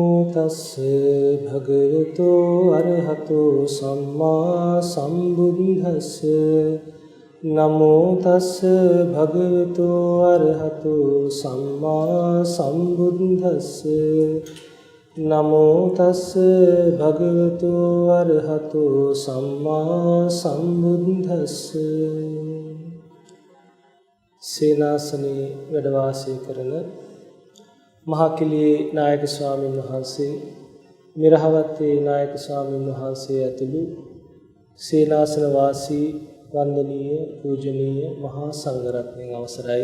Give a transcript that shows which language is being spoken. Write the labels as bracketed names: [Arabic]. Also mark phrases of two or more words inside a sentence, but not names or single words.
[Pali] තස්ස භගවතු අරහතෝ සම්මා සම්බුද්දස්ස නමෝ තස්ස භගවතු අරහතෝ සම්මා සම්බුද්දස්ස නමෝ තස්ස භගවතු අරහතෝ සම්මා සම්බුද්දස්ස. [Sinhala] සේනාසනේ වැඩ වාසය කරන මහකිලියේ නායක ස්වාමීන් වහන්සේ, මිරහවත්තේ නායක ස්වාමීන් වහන්සේ ඇතුළු සේනාසන වාසී වන්දනීය පූජනීය මහා සංඝරත්නයන් අවසරයි.